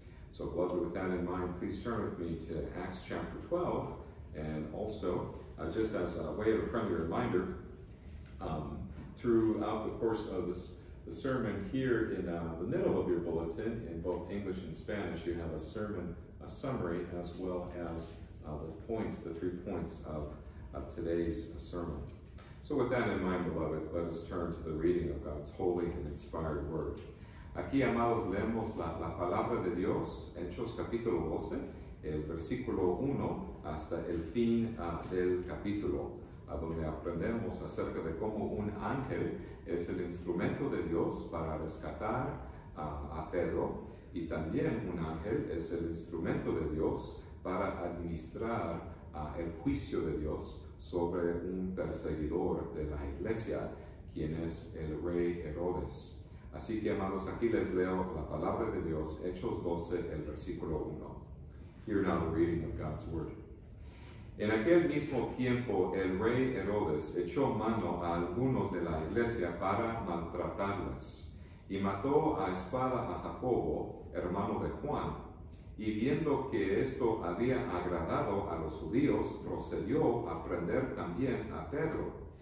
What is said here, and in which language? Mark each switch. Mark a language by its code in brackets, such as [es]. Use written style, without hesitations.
[en] So, beloved, with that in mind, please turn with me to Acts chapter 12, and also, just as a way of a friendly reminder, throughout the course of the sermon here in the middle of your bulletin, in both English and Spanish, you have a sermon summary as well as the 3 points of today's sermon. So with that in mind, beloved, let us turn to the reading of God's holy and inspired word. [es] Aquí, amados, leemos la palabra de Dios, Hechos capítulo 12, el versículo 1 hasta el fin del capítulo, a donde aprendemos acerca de cómo un ángel es el instrumento de Dios para rescatar a Pedro, y también un ángel es el instrumento de Dios para administrar el juicio de Dios sobre un perseguidor de la iglesia, quien es el rey Herodes. Así que, amados, aquí les leo la palabra de Dios, Hechos 12, el versículo 1. [en] Hear now the reading of God's word. [es] En aquel mismo tiempo, el rey Herodes echó mano a algunos de la iglesia para maltratarles, y mató a espada a Jacobo, hermano de Juan. Y viendo que esto había agradado a los judíos, procedió a prender también a Pedro.